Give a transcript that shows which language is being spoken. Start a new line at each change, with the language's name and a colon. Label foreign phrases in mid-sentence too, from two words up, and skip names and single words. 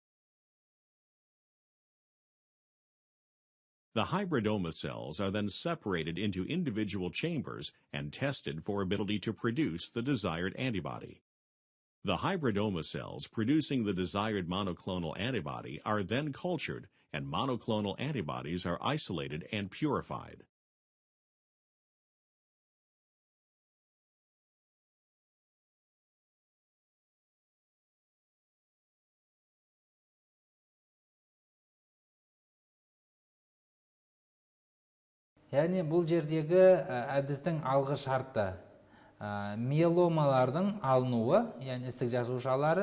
English: The hybridoma cells are then separated into individual chambers and tested for ability to produce the desired antibody. The hybridoma cells producing the desired monoclonal antibody are then cultured, and monoclonal antibodies are isolated and purified.
Kazakh: Яғни бұл жердегі әдістің алғы шарты миеломалардың алынуы, яғни ісік жасушалары.